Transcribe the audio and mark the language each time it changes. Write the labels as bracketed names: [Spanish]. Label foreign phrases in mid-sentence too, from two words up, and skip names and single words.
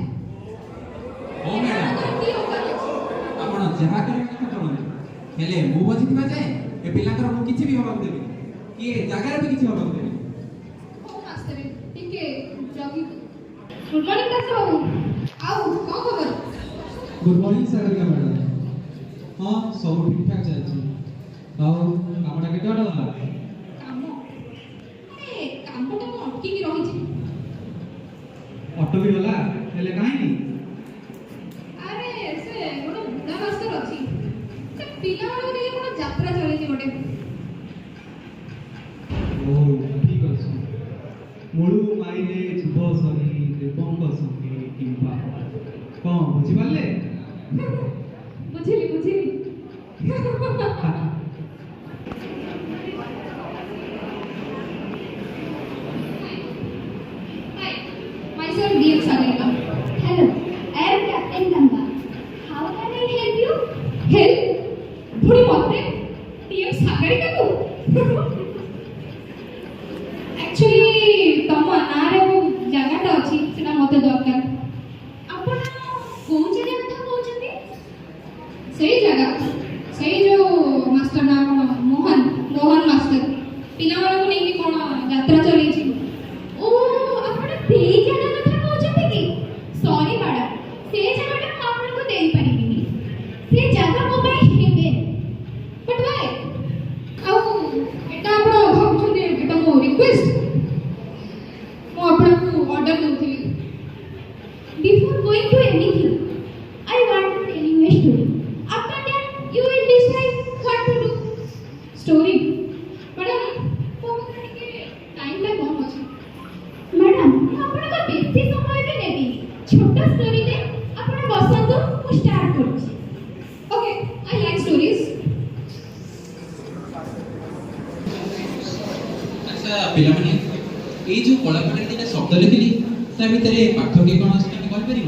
[Odia] ହଉ ମ୍ୟାଡାମ, ଏମାନଙ୍କର କି ଔକାତ ଅଛି? ଆପଣ ଯାହା କରିବା କଥା କରନ୍ତୁ, ହେଲେ ମୁଁ ବୁଝିଥିବା ଯାଏ ଏ ପିଲାଙ୍କର ମୁଁ କିଛି ବି ହବାକୁ ଦେବି, କି ଏ ଜାଗାରେ ବି କିଛି ହବାକୁ ଦେବି। ହଉ ମାଷ୍ଟର, ଟିକେ ଜଗି। [English] good morning doctor [Odia] ବାବୁ। ଆଉ କ'ଣ ଖବର? [English] Good morning Sagarika madam. [Hindi] हाँ सब ठीक ठाक चलती। [Odia] ଆଉ କାମଟା କେତେ ବାଟ ଗଲା? କାମ? ଆରେ କାମଟା ମୁଁ ଅଟକିକି ରହିଛି। ଅଟୋ ବି ଗଲା, ହେଲେ କାହିଁକି? ଆରେ ସେ ଗୋଟେ ବୁଢ଼ା ମାଷ୍ଟର ଅଛି, ସେ ପିଲାମାନଙ୍କୁ ନେଇ ଗୋଟେ ଯାତ୍ରା ଚଲେଇଛି ଗୋଟେ। ଓ ଠିକ ଅଛି। ମୂଳୁ ମାଇଲେ ଯୁବ ସରି ଦେବଙ୍କ ସଙ୍ଗେ କିମ୍ବା କ'ଣ ବୁଝିପାରିଲେ? ବୁଝିଲି ବୁଝିଲି। [English] Hi, myself DM Sagarika. Hello, I am Captain Ganga. How can I help you? Help? [Odia] ପୁଣି ମତେ DM ସାଗରିକା କୁ? Actually ତମ ନାଁରେ ଯୋଉ ଜାଗାଟା ଅଛି ସେଟା ମତେ ଦରକାର। ଆପଣ କୋଉ ଜାଗା କଥା କହୁଛନ୍ତି? ସେଇ ଜାଗା, ସେଇ ଯୋଉ ମାଷ୍ଟର ନାଁ କ'ଣ? ମୋହନ ମାଷ୍ଟର ପିଲାମାନଙ୍କୁ ନେଇକି କ'ଣ ଯାତ୍ରା ଚଲେଇଛି। ଓ ଆପଣ ସେଇ ଜାଗା କଥା କହୁଛନ୍ତି କି? [English] sorry madam, [Odia] ସେ ଜାଗାଟା ମୁଁ ଆପଣଙ୍କୁ ଦେଇପାରିବିନି। ସେ ଜାଗା ମୋ ପାଇଁ ହେବେ। ବଟ୍ ଭାଇ, ଆଉ ଏଟା ଆପଣ ଭାବୁଛନ୍ତି ଏଟା ମୋ ରିକ୍ୱେଷ୍ଟ? ମୁଁ ଆପଣଙ୍କୁ ଅର୍ଡର ଦେଉଥିଲି। [English] Before going to anything, I want to tell you a story. After that, you will decide what to do. [Odia] ଷ୍ଟୋରି? ମ୍ୟାଡ଼ାମ ମୋ ପାଖରେ ଟିକେ ଟାଇମ୍ଟା କମ୍ ଅଛି। ମ୍ୟାଡାମ, ମୁଁ ଆପଣଙ୍କ ବେଶୀ ସମୟ ବି ନେବିନି। ଛୋଟ ଷ୍ଟୋରିରେ ଆପଣ ବସନ୍ତୁ, ମୁଁ ଷ୍ଟାର୍ଟ କରୁଛି। [English] Okay, I like stories. [Odia] ଆଚ୍ଛା ପିଲାମାନେ, ଏଇ ଯୋଉ କଳାପଟାରେ ଦିଟା ଶବ୍ଦ ଲେଖିଲି ତା ଭିତରେ ପାର୍ଥକ୍ୟ କ'ଣ ଅଛି ତମେ କହିପାରିବ?